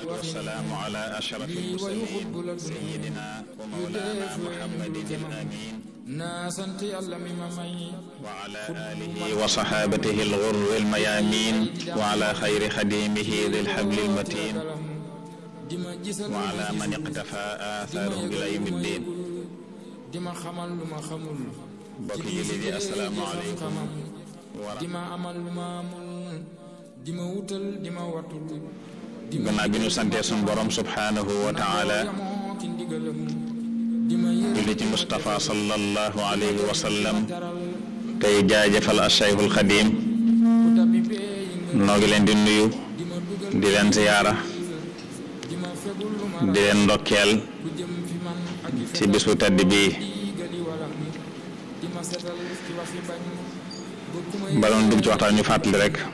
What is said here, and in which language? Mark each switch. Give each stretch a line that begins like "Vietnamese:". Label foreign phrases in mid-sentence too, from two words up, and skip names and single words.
Arabic: والسلام على أشرف المرسلين سيدنا ومولانا محمد الأمين وعلى آله وصحابته الغر الميامين وعلى خير خديمه ذي الحبل المتين وعلى من اقتفى آثارهم إلى يوم الدين.
Wolof: mbokk yi di
Arabic: السلام عليكم
Wolof: gannaaw bi ñu santee suñu borom
Arabic: سبحانه وتعالى
Wolof: julli ci Mustafa
Arabic: صلى الله عليه وسلم
Wolof: tey jaajëfal Cheikhul Xadim noo ngi leen di nuyu di leen ziyaara di leen ndokkeel ci bisu tedd bii baloon dugg ci waxtaan ñu fàttali rek